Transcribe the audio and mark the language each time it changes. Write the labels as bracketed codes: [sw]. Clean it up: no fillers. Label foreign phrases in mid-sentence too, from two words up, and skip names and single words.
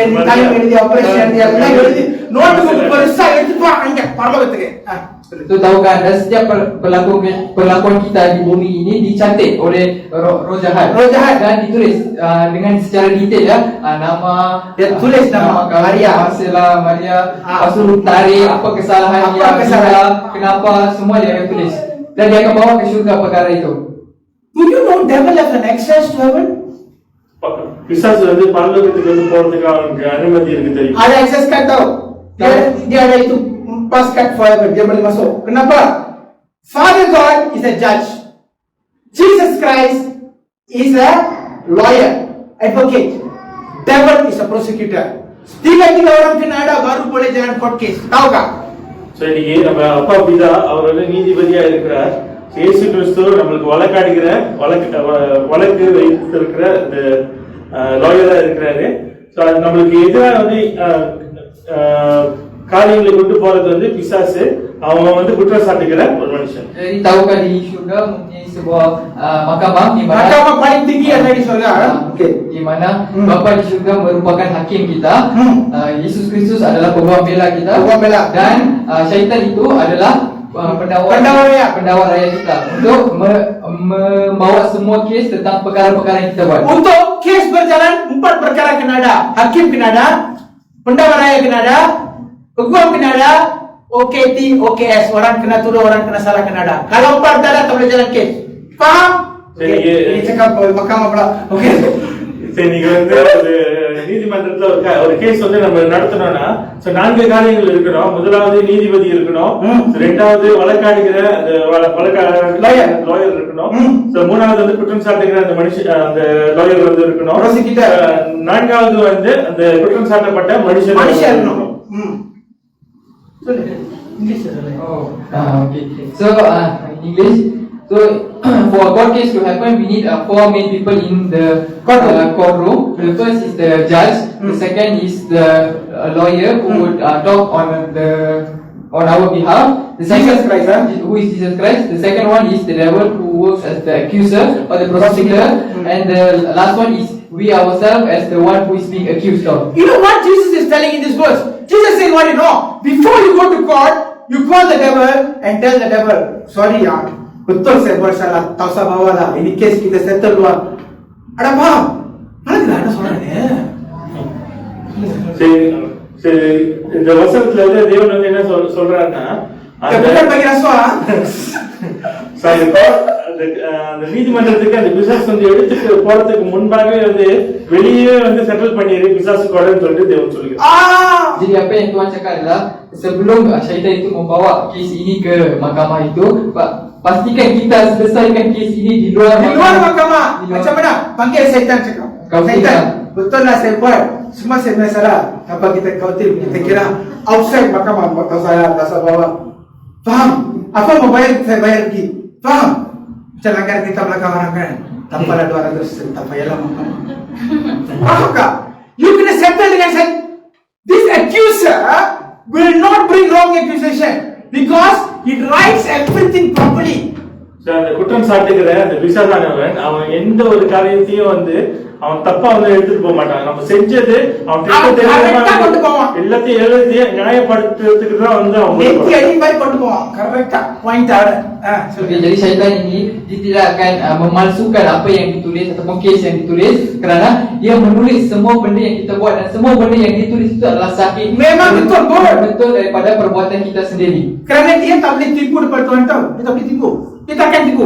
[ms] Itu tahukah anda setiap perlakuan kita di bumi ini dicatat oleh roh jahat dan ditulis dengan secara detail ya, nama dia tulis nama Maria, Marcela, Maria, pasal tarik apa kesalahan dia, kenapa semua dia akan tulis dan dia akan bawa ke syurga perkara itu. [en] Do you know devil has an access to heaven? [ta] பிசாசு வந்து பரலோகத்துக்கு வந்து போறதுக்கு அவனுக்கு அனுமதி இருக்கு தெரியும். [ms] Ada [en] access card [ms] tau. Dia ada itu [en] pass card [ms] forever, dia boleh masuk. Kenapa? [en] Father God is a judge. Jesus Christ is a lawyer, advocate. Devil is a prosecutor. [ms] 3 orang kena ada baru boleh jalan [en] court case. [ms] Tahu tak? [ta] So இன்னைக்கு நம்ம அப்பா பிதா அவர் வந்து நீதிபதியா இருக்கிறார். இயேசு கிறிஸ்து நம்மளுக்கு வழக்காடுகிற வழக்கு வைத்திருக்கிற இந்த லாயரா இருக்கிறாரு. ஸோ அது நம்மளுக்கு எதிராக வந்து காரியங்களை கொண்டு போறது வந்து பிசாசு, அவங்க வந்து குற்றம் சாட்டுகிற ஒரு மனுஷன். [ms] Jadi tahukah di syurga mempunyai sebuah mahkamah di mana mahkamah paling tinggi ada di syurga. Okey, di mana Bapa di syurga merupakan hakim kita. Yesus Kristus adalah pembela kita. Dan syaitan itu adalah pendakwa raya kita untuk membawa semua kes tentang perkara-perkara yang kita buat. Untuk kes berjalan 4 perkara kena ada. Hakim kena ada, pendakwa raya kena ada, hukum kena ada, OKT, OKS, orang kena tuduh, orang kena salah kena ada. Kalau 4 tak ada tak boleh jalan kes. Faham? Ini cakap mahkamah pula. Okey. [ta] சரி, நீங்க வந்து ஒரு நீதிமன்றத்துல ஒரு கேஸ் வந்து நம்ம நடத்தணும்னா 4 காரியங்கள் இருக்கணும். முதலாவது நீதிபதி இருக்கணும், இரண்டாவது வழக்காடுகிற லாயர் இருக்கணும், மூணாவது வந்து குற்றம் சாட்டுகிற அந்த மனுஷன் அந்த லாயர் வந்து இருக்கணும், நான்காவது வந்து அந்த குற்றம் சாட்டப்பட்ட மனுஷன் இருக்கணும். [en] Okay. So in English, so for a court case to happen, we need 4 main people in the courtroom. The first is the judge. The second is the lawyer who would talk on our behalf. The second who is Jesus Christ. The second one is the devil who works as the accuser or the prosecutor, and the last one is we ourselves as the one who is being accused of. You know what Jesus is telling in this verse? Jesus says, what you know? Before you go to court, you call the devil and tell the devil, sorry yaar, [ms] betul saya buat salah, tak usah bawa lah, ini kes kita settle luar. Ada faham? Mana tidak ada soalnya. [ta] சரி, இந்த வசனத்துல வந்து தேவன் வந்து என்ன சொல்றாருன்னா, [ms] bukan bagi rasuah. [ta] அந்த நீதிமன்றத்துக்கு அந்த பிசாசு வந்து எடுத்துட்டு போறதுக்கு முன்பாகவே வந்து வெளியே வந்து செட்டில் பண்ணிரு பிசாசு கூடன்னு சொல்லிட்டு தேவன் சொல்லுகிறார். [ms] Jadi apa yang Tuhan cakap adalah sebelum syaitan itu membawa kes ini ke mahkamah itu, pastikan kita selesaikan kes ini di luar mahkamah. Macam mana? Panggil syaitan cakap. Syaitan, betul lah saya buat. Semua saya punya salah. Apa kita khawatir? Kita kira outside mahkamah. Tak usah bawa. Faham? Apa mau bayar? Saya bayar lagi. Faham? Macam langgar kita belakang orang kan. Tanpa ada 200, tak payahlah mahkamah. Faham tak? You kena settle dengan saya. [en] This accuser will not bring wrong accusation because he writes everything properly. [ta] அந்த குற்றம் சாட்டுகிற அந்த பிசாசானவன் அவன் எந்த ஒரு காரியத்தையும் வந்து அவன் தப்பா வந்து எடுத்துட்டு போக மாட்டான். நம்ம செஞ்சது அவன் எல்லாத்தையும் எழுதியும் நியாயப்படுத்துறதுக்கு தான் வந்து அவன் கொண்டு போவான். கரெக்டா பாயிண்ட் ஆட. [ms] Jadi syaitan ini dia tidak akan memalsukan apa yang ditulis ataupun kes yang ditulis kerana dia menulis semua benda yang kita buat dan semua benda yang ditulis itu adalah sahih. Memang betul daripada perbuatan kita sendiri. Kerana dia tak boleh tipu depan Tuhan tahu. Dia tak boleh tipu. Dia takkan tipu.